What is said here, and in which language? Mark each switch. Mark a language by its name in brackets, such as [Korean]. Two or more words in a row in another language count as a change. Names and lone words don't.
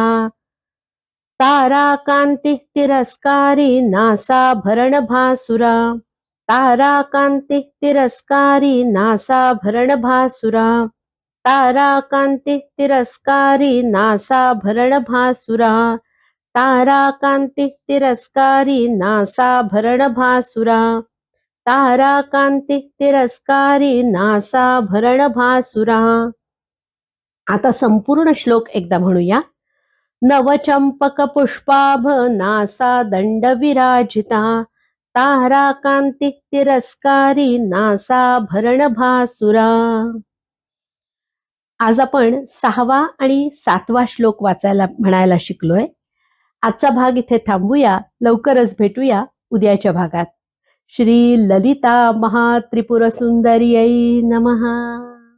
[Sanskrit] ताराकान्ति तिरस्कारी, नासाभरणभासुरा, ताराकान्ति तिरस्कारी, नासाभरणभासुरा, ताराकान्ति तिरस्कारी, नासाभरणभासुरा, ताराकान्ति तिरस्कारी, नासाभरणभासुरा, ताराकान्ति तिरस्कारी, नासाभरणभासुरा. [Marathi] आता संपूर्ण श्लोक एकदा म्हणूया. [Sanskrit] नवचंपक पुष्पाभ नासा दंड विराजिता, ताराकांति तिरस्कारी, नासाभरण भासुरा. [Marathi] आज आपण 6वा आणि 7वा श्लोक वाचायला म्हणायला शिकलोय. आजचा भाग इथे थांबूया. लवकरच भेटूया उद्याच्या भागात. [Sanskrit] श्री ललिता महात्रिपुर सुंदर्यै नमः.